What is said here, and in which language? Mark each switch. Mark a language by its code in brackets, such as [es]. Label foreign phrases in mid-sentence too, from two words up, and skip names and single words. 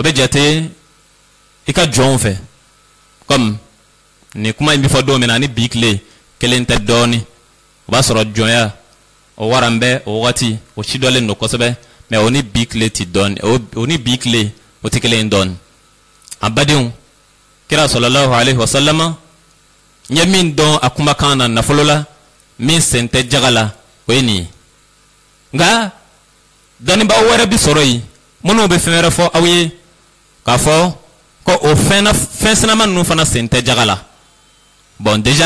[bm] bɛ jate i ka jɔnw fɛ comme nin kuma in bɛ fɔ don min na ni bi tile kelen tɛ dɔɔnin o b'a sɔrɔ jɔnya o waran bɛ o wagati o si dɔlen don kosɛbɛ mais o ni bi tile ti dɔɔnin o ni bi tile o tɛ kelen ye dɔɔnin an badenw kira [ar] صلى الله عليه وسلم [bm] n ye min dɔn a kumakan na nafolo la min sen tɛ jaga la o ye nin ye nka dɔnnibaa wɛrɛ bi sɔrɔ yen minnu bɛ fɛn wɛrɛ fɔ aw ye k'a fɔ ko o fɛn sinama ninnu fana sen tɛ jaga la bon déjà